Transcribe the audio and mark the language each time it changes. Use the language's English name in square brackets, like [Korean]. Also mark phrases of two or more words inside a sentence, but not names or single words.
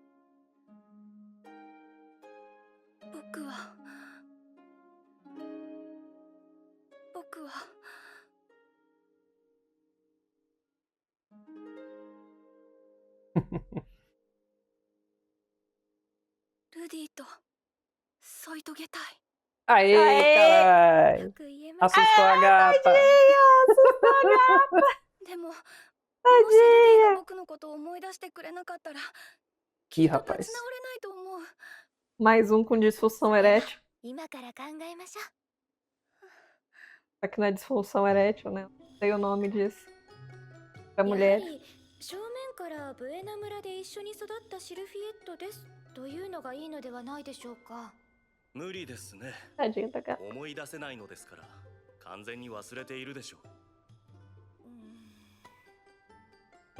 [Japanese] 僕はルディと添い遂げたい。 [Portuguese] Aê, Aê! caralho! [Japanese] よく言えました。 [Portuguese] Assustou a gata! [Japanese] でももしルディが僕のことを思い出してくれなかったら [Portuguese] Ih, [Japanese] 立 [Portuguese] rapaz. [Japanese] ち直れないと思う。 [Portuguese] Mais um com disfunção erétil. [Japanese] 今から考えましょう。 [Portuguese] Aqui não é disfunção erétil, né? Não sei o nome disso. Pra [Japanese] やは [Portuguese] mulher. [Japanese] り正面からブエナ村で一緒に育ったシルフィエットですというのがいいのではないでしょうか。無理ですね。 [Portuguese] Tadinha da gata. [Japanese] 思い出せないのですから完全に忘れているでしょう。